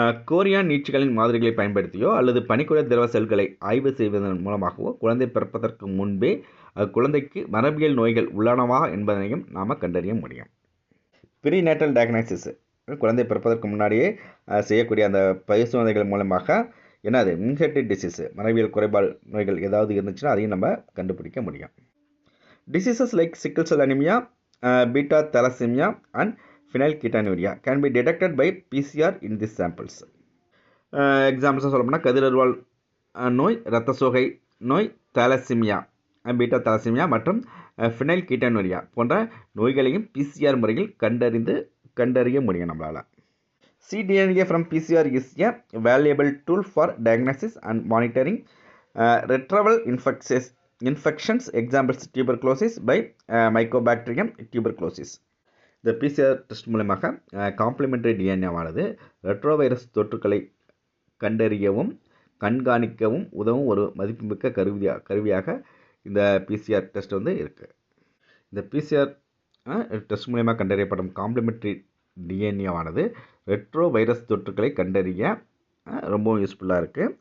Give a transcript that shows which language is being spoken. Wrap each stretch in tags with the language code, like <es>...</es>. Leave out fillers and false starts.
<ta>Chorion நீட்சிகளின் மாதிரிகளை பயன்படுத்தியோ அல்லது பனிக்குறை திரவ செல்களை ஆய்வு செய்வதன் மூலமாகவோ குழந்தை பிறப்பதற்கு முன்பே குழந்தைக்கு மரபியல் நோய்கள் உள்ளனவா என்பதனையும் நாம் கண்டறிய முடியும்.</ta> <en>prenatal diagnosis</en> <ta>குழந்தை பிறப்பதற்கு முன்னாடியே செய்யக்கூடிய அந்த பரிசோதனைகள் மூலமாக என்னது</ta> <en>inherited disease</en> <ta>மரபியல் குறைபாடு நோய்கள் ஏதாவது இருந்துச்சுன்னா அதையும் நம்ம கண்டுபிடிக்க முடியும்.</ta> <en>Diseases like sickle cell anaemia, beta thalassemia and phenylketonuria can be detected by PCR in these samples.</en> <ta>எக்ஸாம்பிள்ஸாக சொல்லப்போனால் கதிரருவால் நோய், இரத்த சோகை நோய், தாலசிமியா, பீட்டா தாலசிமியா மற்றும் ஃபினைல்கீட்டோனுரியா போன்ற நோய்களையும் பிசிஆர் முறையில் கண்டறிய முடியும் நம்மளால்.</ta> <en>cDNA from PCR is a valuable tool for diagnosis and monitoring retrieval infections, examples tuberculosis by Mycobacterium tuberculosis.</en> <ta>இந்த பிசிஆர் டெஸ்ட் மூலமாக காம்ப்ளிமெண்டரி டிஎன்ஏவானது ரெட்ரோவைரஸ் தொற்றுக்களை கண்டறியவும் கண்காணிக்கவும் உதவும் ஒரு மதிப்புமிக்க கருவியாக இந்த பிசிஆர் டெஸ்ட் இருக்குது. இந்த பிசிஆர் டெஸ்ட் மூலமாக கண்டறியப்படும் காம்ப்ளிமெண்டரி டிஎன்ஏவானது ரெட்ரோவைரஸ் தொற்றுக்களை கண்டறிய ரொம்பவும் யூஸ்ஃபுல்லாக இருக்குது.</ta>